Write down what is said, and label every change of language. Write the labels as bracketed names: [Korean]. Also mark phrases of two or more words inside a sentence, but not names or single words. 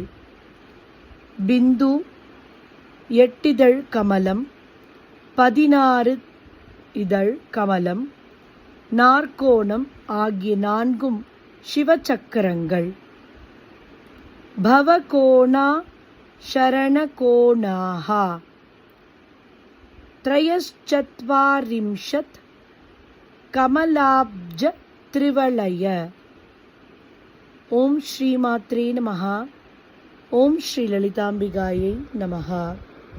[Tamil] பிந்து 8 இதழ் கமலம். 16 இதழ் கமலம். நாற்கோணம் ஆகிய 4 சிவசக்கரங்கள். [Sanskrit] பவகோணா शरणकोणाः त्रयश्चत्वारिंशत् कमलाब्ज त्रिवलय. ओम श्री मात्रे नमः. ओम श्री ललितांबिकायै नमः.